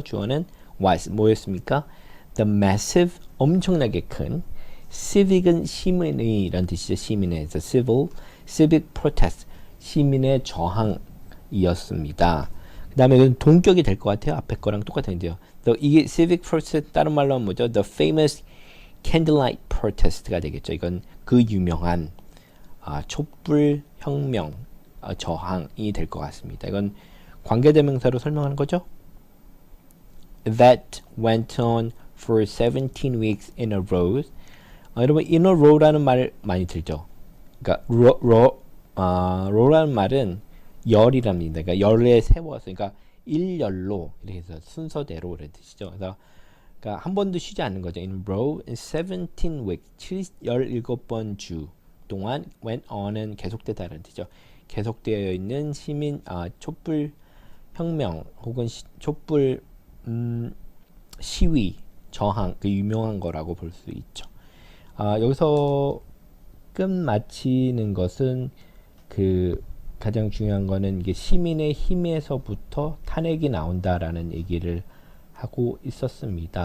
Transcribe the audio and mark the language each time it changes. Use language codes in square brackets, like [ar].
[ko] 주어는 was, 뭐였습니까? [en] The massive, [ko] 엄청나게 큰, civic은 시민의 이런 뜻이죠. 시민의, [en] the civic protest, [ko] 시민의 저항이었습니다. 그 다음에 이건 동격이 될 것 같아요. 앞에 거랑 똑같은데요. 이게 civic protest, 다른 말로 하면 뭐죠? [en] The famous candlelight protest가 되겠죠. [ko] 이건 그 유명한 촛불 혁명 저항이 될 것 같습니다. 이건 관계대명사로 설명하는 거죠. [en] That went on for 17 weeks in a row. [ko] 여러분, [en] in a row [ko] 라는 말 많이 들죠. 그러니까 row라는 말은 열이랍니다. 그러니까 열에 세워서, 그러니까 일열로 이렇게 해서 순서대로 이런 뜻이죠. 그래서 그러니까 한 번도 쉬지 않는 거죠. [en] In a row, in 17 weeks, [ko] 17번 주 동안 [en] went on은 [ko] 계속되다라는 뜻이죠. 계속되어 있는 촛불 혁명 혹은 촛불 시위, 저항, 그 유명한 거라고 볼 수 있죠. 여기서 끝마치는 것은 그 가장 중요한 거는 이게 시민의 힘에서부터 탄핵이 나온다라는 얘기를 하고 있었습니다.